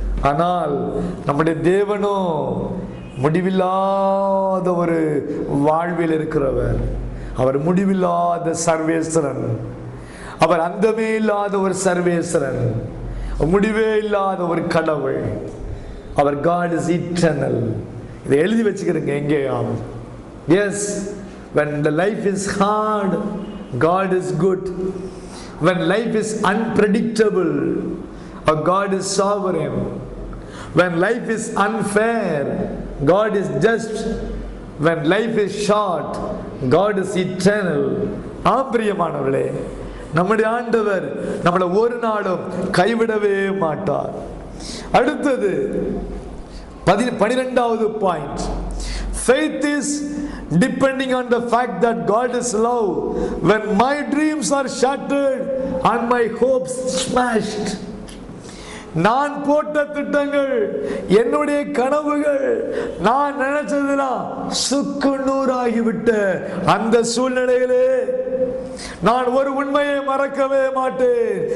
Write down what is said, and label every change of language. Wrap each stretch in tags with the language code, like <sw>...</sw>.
<ta>ஆனால் நம்முடைய தேவனோ முடிவில்லாத ஒரு வாழ்வில் இருக்கிறவர். அவர் முடிவில்லாத சர்வேஸ்வரன். அவர் அந்தமே இல்லாத ஒரு சர்வேஸ்வரன், முடிவே இல்லாத ஒரு கடவுள். அவர்</ta> <en>God is eternal.</en> <ta>இதை எழுதி வச்சுக்கிறேங்க எங்கேயாவது.</ta> <en>Yes, when the life is hard, God is good. When life is unpredictable, our God is sovereign. When life is unfair, God is just. When life is short, God is eternal.</en> <ta>பிரியமானவர்களே, நம்முடைய ஆண்டவர் நம்மளை ஒரு நாளும் கைவிடவே மாட்டார். அடுத்தது 12வது point.</ta> <en>Faith is depending on the fact that God is love. When my dreams are shattered and my hopes smashed,</en> <ta>நான் போட்ட திட்டங்கள், என்னுடைய கனவுகள், நான் நினைச்சதுலாம் சுக்கு நூறாகிவிட்ட அந்த சூழ்நிலையிலே நான் ஒரு உண்மையை மறக்கவே மாட்டேன்.</ta>